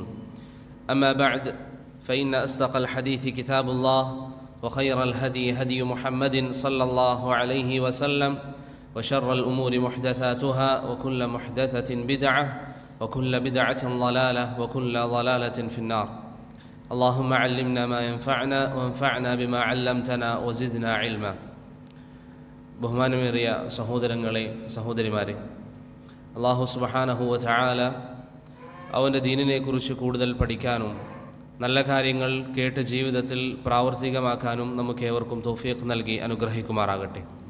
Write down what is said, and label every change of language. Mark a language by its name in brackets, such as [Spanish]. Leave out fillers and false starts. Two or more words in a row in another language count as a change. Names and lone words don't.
[Arabic] أما بعد، فإن أصدق الحديث كتاب الله، وخير الهدي هدي محمد صلى الله عليه وسلم، وشر الأمور محدثاتها، وكل محدثة بدعة، وكل بدعة ضلالة، وكل ضلالة في النار. اللهم علمنا ما ينفعنا وانفعنا بما علمتنا وزدنا علما. [Malayalam] ബഹുമാനമേറിയ സഹോദരങ്ങളെ, സഹോദരിമാരെ, [Arabic] الله سبحانه وتعالى [Malayalam] അവൻ്റെ ദീനിനെക്കുറിച്ച് കൂടുതൽ പഠിക്കാനും നല്ല കാര്യങ്ങൾ കേട്ട് ജീവിതത്തിൽ പ്രാവർത്തികമാക്കാനും നമുക്കേവർക്കും തൗഫീഖ് നൽകി അനുഗ്രഹിക്കുമാറാകട്ടെ.